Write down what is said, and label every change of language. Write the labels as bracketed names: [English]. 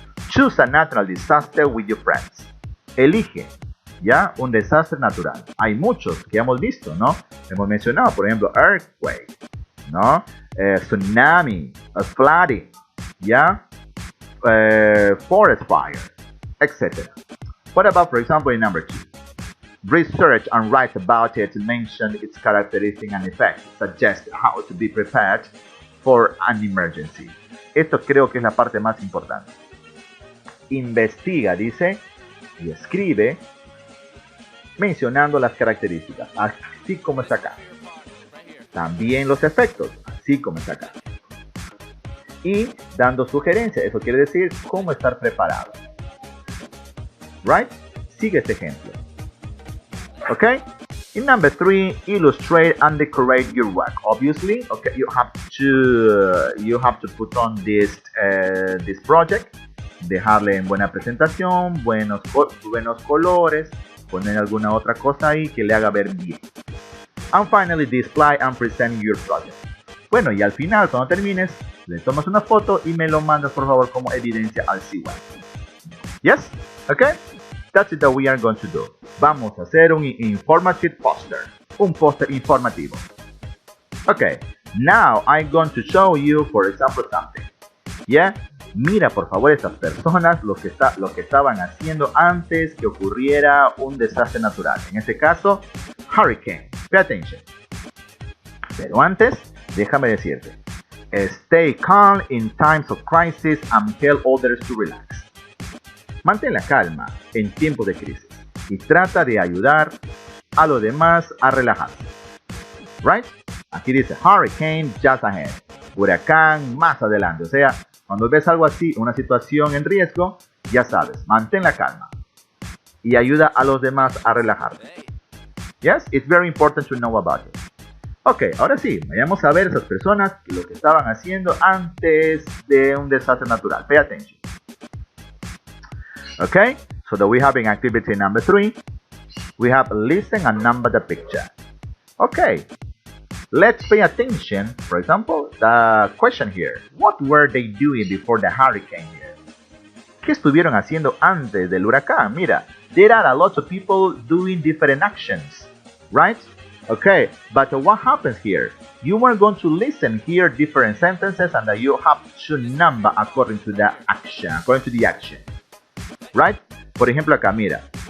[English] Choose a natural disaster with your friends. [Spanish] Elige, ¿ya? Un desastre natural. Hay muchos que hemos visto, ¿no? Hemos mencionado, por ejemplo, earthquake, ¿no? [English] Tsunami, flooding, ¿ya? Forest fire, etc. What about, for example, in number 2? Research and write about it to mention its characteristics and effects. Suggest how to be prepared for an emergency. [Spanish] Esto creo que es la parte más importante. Investiga, dice, y escribe mencionando las características, así como está acá. También los efectos, así como está acá. Y dando sugerencias, eso quiere decir cómo estar preparado. Right? Sigue este ejemplo. Okay? [English] In number 3, illustrate and decorate your work. Obviously, okay, you have to put on this project. [Spanish] Dejarle en buena presentación, buenos colores, poner alguna otra cosa ahí que le haga ver bien. [English] And finally, display and present your project. [Spanish] Bueno, y al final, cuando termines, le tomas una foto y me lo mandas por favor como evidencia al CY. [English] Yes? Okay? That's it that we are going to do. [Spanish] Vamos a hacer un [English] informative poster. [Spanish] Un póster informativo. [English] Okay. Now I'm going to show you, for example, something. Yeah? [Spanish] Mira por favor estas personas lo que estaban haciendo antes que ocurriera un desastre natural. En este caso, hurricane. [English] Pay attention. [Spanish] Pero antes, déjame decirte. [English] Stay calm in times of crisis and tell others to relax. [Spanish] Mantén la calma en tiempos de crisis y trata de ayudar a los demás a relajarse. Right? Aquí dice [English] hurricane just ahead. [Spanish] Huracán más adelante. O sea, cuando ves algo así, una situación en riesgo, ya sabes, mantén la calma y ayuda a los demás a relajarse. [English] Yes, it's very important to know about it. [Spanish] Ok, ahora sí, vayamos a ver esas personas y lo que estaban haciendo antes de un desastre natural. [English] Pay attention. Okay, so that we have in activity number 3, we have listen and number the picture. Okay, let's pay attention. For example, the question here. What were they doing before the hurricane here? [Spanish] ¿Qué estuvieron haciendo antes del huracán? [English] Mira, there are a lot of people doing different actions, right? Okay, but what happens here? You are going to listen here different sentences and you have to number according to the action, right? [Spanish] Por ejemplo acá, mira.